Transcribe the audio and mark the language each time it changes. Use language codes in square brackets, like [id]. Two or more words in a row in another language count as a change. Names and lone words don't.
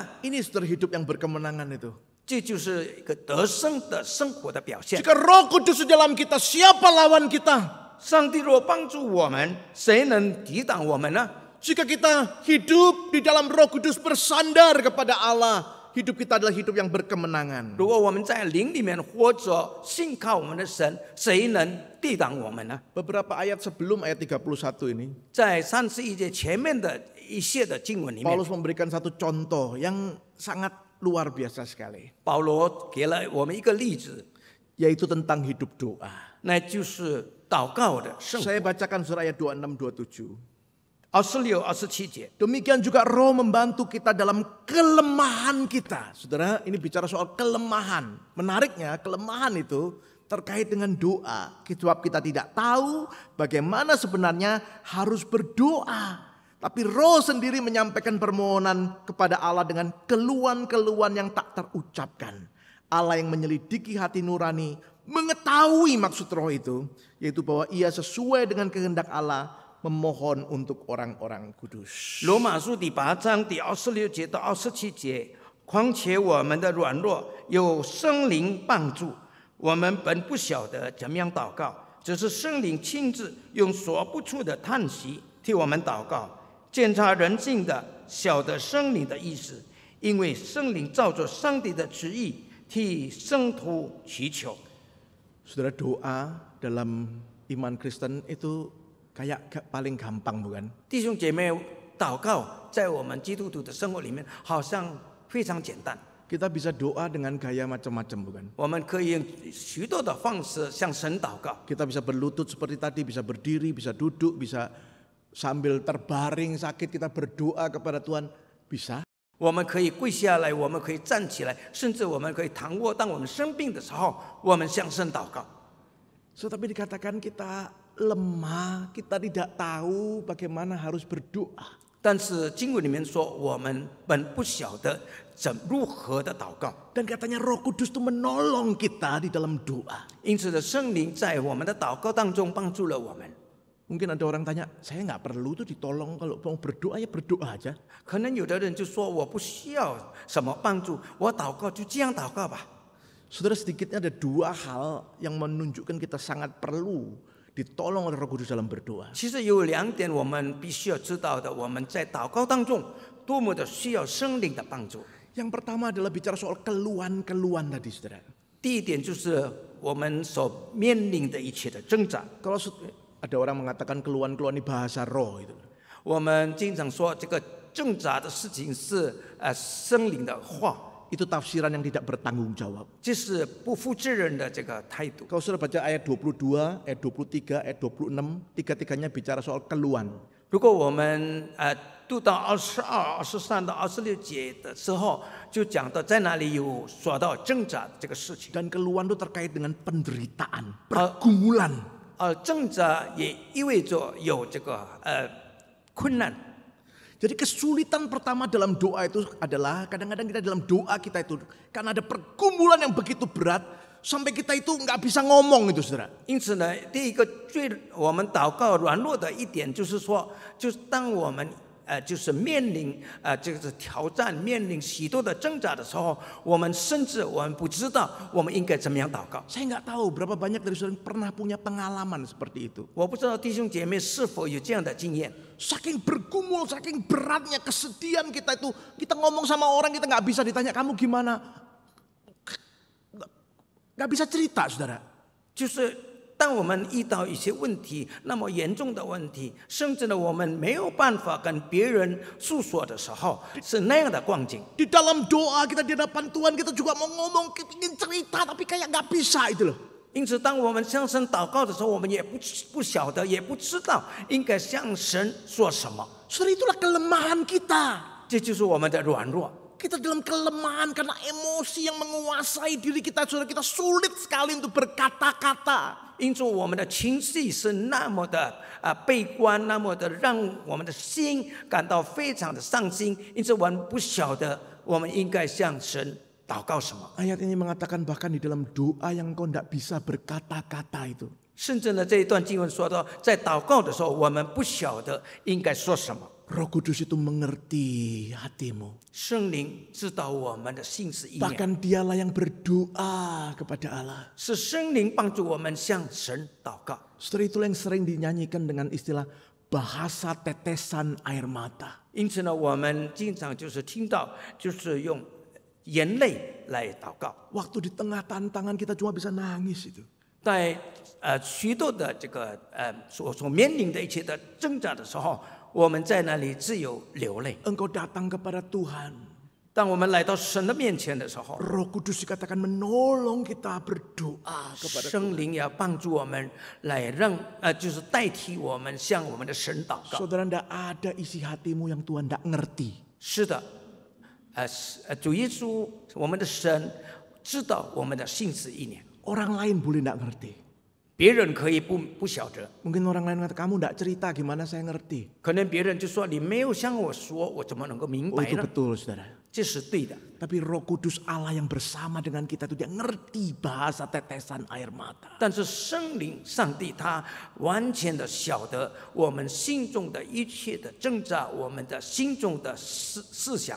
[id] Ini saudara hidup yang berkemenangan itu. [zh] 这就是一个得胜的生活的表现。 [id] Jika Roh Kudus di dalam kita, siapa lawan kita? [zh] 上帝若帮助我们，谁能抵挡我们呢？ [id] Jika kita hidup di dalam Roh Kudus bersandar kepada Allah, hidup kita adalah hidup yang berkemenangan. [zh] 如果我们在灵里面活着，信靠我们的神，谁能抵挡我们呢？ [id] Beberapa ayat sebelum ayat 31 ini, [zh] 在31节前面的一些的经文里面， [id] Paulus memberikan satu contoh yang sangat luar biasa sekali, [zh] 保罗给了我们一个例子， [id] yaitu tentang hidup doa. [zh] 那就是祷告的生活。 [id] Saya bacakan surah ayat 26-27. [zh] 26、27节。 [id] Demikian juga Roh membantu kita dalam kelemahan kita. Saudara, ini bicara soal kelemahan. Menariknya, kelemahan itu terkait dengan doa. Sebab kita tidak tahu bagaimana sebenarnya harus berdoa. Tapi Roh sendiri menyampaikan permohonan kepada Allah dengan keluhan-keluhan yang tak terucapkan. Allah yang menyelidiki hati nurani mengetahui maksud Roh itu, yaitu bahwa ia sesuai dengan kehendak Allah memohon untuk orang-orang kudus. [zh] 罗马书第8章第26节到27节，况且我们的软弱有圣灵帮助，我们本不晓得怎么样祷告，只是圣灵亲自用说不出的叹息替我们祷告，检查人性的，晓得圣灵的意思，因为圣灵照着上帝的旨意替圣徒祈求。 [id] Saudara, doa dalam iman Kristen itu kayak paling gampang, bukan? [zh] 弟兄姐妹，祷告在我们基督徒的生活里面好像非常简单。 [id] Kita bisa doa dengan gaya macam-macam, bukan? [zh] 我们可以用许多的方式向神祷告。 [id] Kita bisa berlutut seperti tadi, bisa berdiri, bisa duduk, bisa sambil terbaring sakit kita berdoa kepada Tuhan, bisa. [zh] 我们可以跪下来，我们可以站起来，甚至我们可以躺卧。当我们生病的时候，我们向神祷告。 [id] Tapi dikatakan kita lemah, kita tidak tahu bagaimana harus berdoa. [zh] 但是经文里面说，我们本不晓得如何的祷告。 [id] Dan katanya Roh Kudus itu menolong kita di dalam doa. [zh] 因此的圣灵在我们的祷告当中帮助了我们。 [id] Mungkin ada orang tanya, saya nggak perlu tuh ditolong kalau mau berdoa ya berdoa aja. [zh] 可能有的人就说我不需要什么帮助，我祷告就这样祷告吧。 [id] Saudara, sedikitnya ada dua hal yang menunjukkan kita sangat perlu ditolong oleh Roh Kudus dalam berdoa. [zh] 其实有2点我们必须要知道的，我们在祷告当中多么的需要圣灵的帮助。 [id] Yang pertama adalah bicara soal keluhan-keluhan tadi, saudara. [zh] 第一点就是我们所面临的一切的挣扎。 [id] Kalau ada orang mengatakan keluhan-keluhan ini bahasa roh itu. [zh] 我们经常说这个挣扎的事情是圣灵的话， [id] Itu tafsiran yang tidak bertanggung jawab. [zh] 这是不负责任的这个态度。 [id] Kalau saudara baca ayat 22, ayat 23, ayat 26, tiga-tiganya bicara soal keluhan. [zh] 如果我们读到22、23到26节的时候，就讲到在哪里有说到挣扎这个事情。 [id] Dan keluhan itu terkait dengan penderitaan, pergumulan. [zh] 挣扎也意味着有这个困难。 [id] Jadi kesulitan pertama dalam doa itu adalah kadang-kadang kita dalam doa kita itu karena ada pergumulan yang begitu berat sampai kita itu nggak bisa ngomong itu, saudara. [zh] 因此呢，第一个我们祷告软弱的一点就是说，就是当我们就是面临这个挑战，面临许多的挣扎的时候，我们甚至我们不知道我们应该怎么样祷告。 [id] Saya nggak tahu berapa banyak dari saudara yang pernah punya pengalaman seperti itu. [zh] 我不知道弟兄姐妹是否有这样的经验。 [id] Saking bergumul, saking beratnya kesedihan kita itu, kita ngomong sama orang kita nggak bisa ditanya kamu gimana, nggak bisa cerita, saudara. [zh] 就是当我们遇到一些问题，那么严重的问题，甚至呢我们没有办法跟别人诉说的时候，是那样的光景。 [id] Di dalam doa kita di hadapan Tuhan kita juga mau ngomong, kita ingin cerita tapi kayak nggak bisa itu loh. [zh] 因此，当我们向神祷告的时候，我们也不晓得，也不知道应该向神说什么。 [id] Saudara, itulah kelemahan kita. [zh] 这就是我们的软弱。 [id] Kita dalam kelemahan karena emosi yang menguasai diri kita, saudara, kita sulit sekali untuk berkata-kata. [zh] 因此，我们的情绪是那么的悲观，那么的让我们的心感到非常的伤心。因此，我们不晓得我们应该向神祷告什么。 [id] Ayat ini mengatakan bahkan di dalam doa yang kau tidak bisa berkata-kata itu. [zh] 甚至呢，这一段经文说到，在祷告的时候，我们不晓得应该说什么。 [id] Roh Kudus itu mengerti hatimu. [zh] 圣灵知道我们的心思意念， [id] Bahkan dialah yang berdoa kepada Allah. [zh] 是圣灵帮助我们向神祷告。 [id] Saudara, itulah yang sering dinyanyikan dengan istilah bahasa tetesan air mata. [zh] 因此呢，我们经常就是听到，就是用眼泪来祷告。 [id] Waktu di tengah tantangan kita cuma bisa nangis itu. [zh] 在许多的这个所面临的一切的挣扎的时候，我们在那里只有流泪。 [id] Engkau datang kepada Tuhan. [zh] 当我们来到神的面前的时候， [id] Roh Kudus dikatakan menolong kita berdoa kepada [zh] 圣灵要帮助我们来让就是代替我们向我们的神祷告。 [id] Saudara, tidak ada isi hatimu yang Tuhan tidak ngerti. [zh] 是的，主耶稣，我们的神知道我们的心思意念， [id] Orang lain boleh tidak ngerti. [zh] 别人可以不晓得， [id] Mungkin orang lain kata kamu tidak cerita gimana saya ngerti. [zh] 可能别人就说你没有向我说，我怎么能够明 [id] Oh, [zh] 白 [id] itu [zh] 呢？ [id] betul, saudara. [zh] 这是对的。 [id] Tapi Roh Kudus Allah yang bersama dengan kita itu dia ngerti bahasa tetesan air mata. [zh] 但是圣灵上帝他完全的晓得我们心中的一切的挣扎，我们的心中的思想。